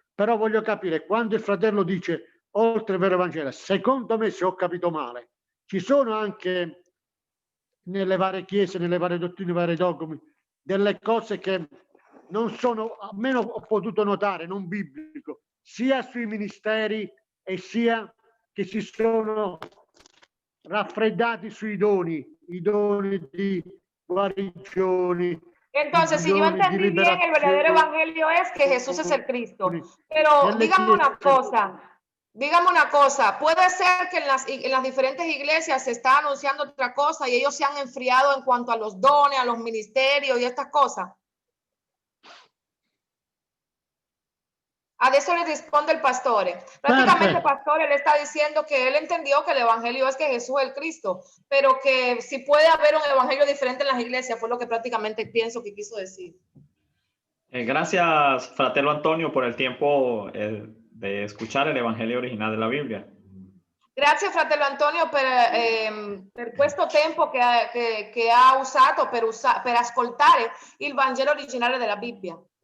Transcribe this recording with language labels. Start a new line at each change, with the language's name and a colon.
Italian: Però voglio capire, quando il fratello dice oltre il vero Vangelo, secondo me, se ho capito male, ci sono anche nelle varie chiese, nelle varie dottrine, nei vari dogmi, delle cose che non sono, almeno ho potuto notare, non biblico, sia sui ministeri e sia che si sono raffreddati sui doni, i doni di guarigioni.
Spanish: Entonces, si yo entendí bien, el verdadero evangelio es que Jesús es el Cristo. Pero dígame una cosa, puede ser que en las diferentes iglesias se está anunciando otra cosa y ellos se han enfriado en cuanto a los dones, a los ministerios y estas cosas.
Italian: Adesso le risponde el pastore.
Spanish: Prácticamente el pastore le está diciendo que él entendió que el evangelio es que Jesús es el Cristo, pero que si puede haber un evangelio diferente en las iglesias, fue lo que prácticamente pienso que quiso decir. Gracias, fratello Antonio, por el tiempo de escuchar el evangelio original de la Biblia.
Italian: Grazie fratello Antonio per questo tempo che ha usato per ascoltare il Vangelo originale della Bibbia.